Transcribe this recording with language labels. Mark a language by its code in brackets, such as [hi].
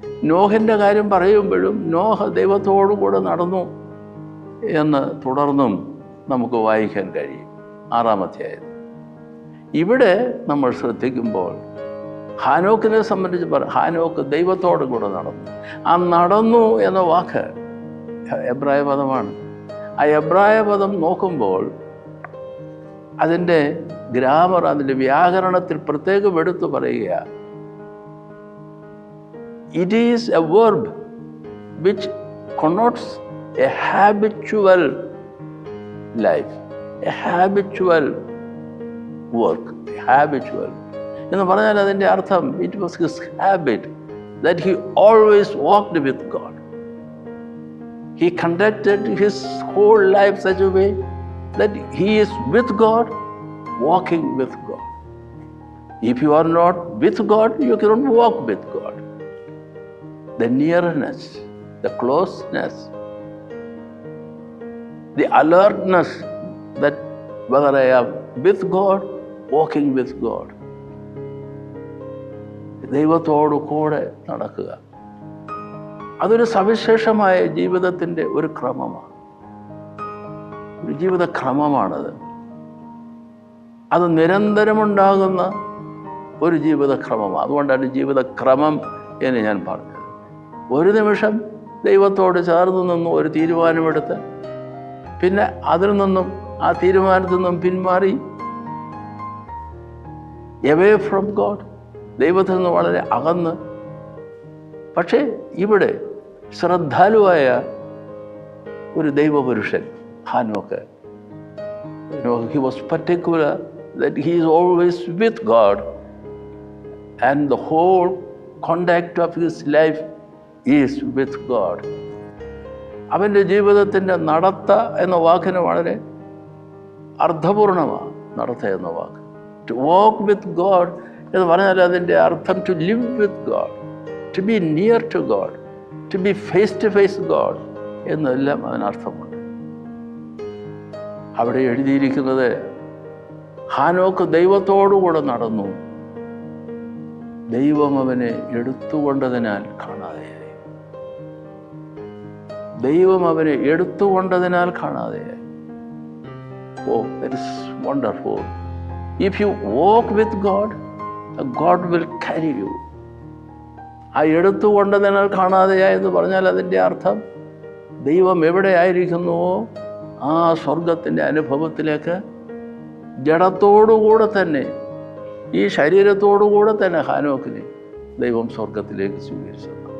[ml] നോഹിൻ്റെ കാര്യം പറയുമ്പോഴും നോഹ ദൈവത്തോടുകൂടെ നടന്നു എന്ന് തുടർന്നും നമുക്ക് വായിക്കാൻ കഴിയും 6-ാം അധ്യായത്തിൽ. ഇവിടെ നമ്മൾ ശ്രദ്ധിക്കുമ്പോൾ ഹാനോക്കിനെ സംബന്ധിച്ച് ഹാനോക്ക് ദൈവത്തോടു കൂടെ നടന്നു. ആ നടന്നു എന്ന വാക്ക് എബ്രായ പദമാണ്. ആ എബ്രായ പദം നോക്കുമ്പോൾ അതിൻ്റെ ഗ്രാമർ, അതിൻ്റെ വ്യാകരണത്തിൽ പ്രത്യേകം എടുത്തു പറയുക, [en] it is a verb which connotes a habitual life, a habitual work, habitual [ml] എന്ന് പറഞ്ഞാൽ അതിൻ്റെ അർത്ഥം [en] it was his habit that he always walked with God. He conducted his whole life such a way that he is with God, walking with God. If you are not with God, you cannot walk with God. The nearness, the closeness, the alertness that whether I am with God, walking with God. [ml] ദൈവത്തോടു കൂടെ നടക്കുക, അതൊരു സവിശേഷമായ ജീവിതത്തിൻ്റെ ഒരു ക്രമമാണ്, ഒരു ജീവിതക്രമമാണത്. അത് നിരന്തരമുണ്ടാകുന്ന ഒരു ജീവിതക്രമമാണ്. അതുകൊണ്ടാണ് ജീവിതക്രമം എന്ന് ഞാൻ പറഞ്ഞത്. ഒരു നിമിഷം ദൈവത്തോട് ചേർന്ന് നിന്നും ഒരു തീരുമാനമെടുത്ത് പിന്നെ അതിൽ നിന്നും ആ തീരുമാനത്തിൽ നിന്നും പിന്മാറി [en] away from God, [ml] ദൈവത്തിൽ നിന്ന് വളരെ അകന്ന്. പക്ഷേ ഇവിടെ ശ്രദ്ധാലുവായ ഒരു ദൈവപുരുഷൻ ഹാനോക്ക്, [en] he was particular that he is always with God and the whole conduct of his life is with God. [ml] അവൻ്റെ ജീവിതത്തിൻ്റെ നടത്ത എന്ന വാക്കിന് വളരെ അർത്ഥപൂർണമാണ്. നടത്ത എന്ന വാക്ക്, [en] to walk with God [ml] എന്ന് പറഞ്ഞാൽ അതിൻ്റെ അർത്ഥം [en] to live with God, to be near to God, to be face to face God [ml] എന്നെല്ലാം അതിനർത്ഥമുണ്ട്. അവിടെ എഴുതിയിരിക്കുന്നത് ഹാനോക്ക് ദൈവത്തോടുകൂടെ നടന്നു, ദൈവം അവനെ എടുത്തുകൊണ്ടതിനാൽ കാണാതെയായി. ദൈവം അവനെ എടുത്തുകൊണ്ടതിനാൽ കാണാതെയായി. [en] Oh, that is wonderful. If you walk with God, God will carry you. [ml] ആ എടുത്തുകൊണ്ടതിനാൽ കാണാതെയായി എന്ന് പറഞ്ഞാൽ അതിൻ്റെ അർത്ഥം ദൈവം എവിടെയായിരിക്കുന്നുവോ ആ സ്വർഗത്തിൻ്റെ അനുഭവത്തിലേക്ക് ജഡത്തോടുകൂടെ തന്നെ, ഈ ശരീരത്തോടുകൂടെ തന്നെ ഹാനോക്കിനെ ദൈവം സ്വർഗത്തിലേക്ക് സ്വീകരിച്ചത്.